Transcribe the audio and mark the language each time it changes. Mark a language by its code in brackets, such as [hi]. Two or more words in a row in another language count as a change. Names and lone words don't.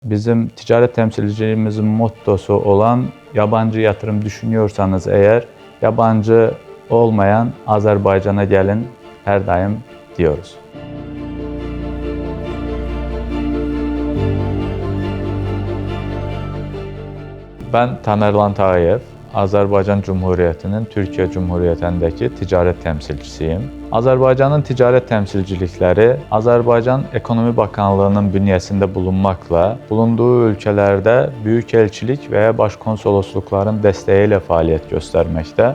[tr] Bizim ticaret temsilciliğimizin mottosu olan yabancı yatırım düşünüyorsanız eğer yabancı olmayan Azerbaycan'a gelin her daim diyoruz. [az] Ben Tamerlan Tağıyev, Azərbaycan Cumhuriyyətinin Türkiyə Cumhuriyyətindəki ticarət təmsilçisiyim. Azərbaycanın ticarət təmsilcilikləri Azərbaycan Ekonomi Bakanlığının bünyəsində bulunmaqla, bulunduğu ölkələrdə böyük elçilik və ya başkonsolosluqların dəstəyi ilə fəaliyyət göstərməkdə.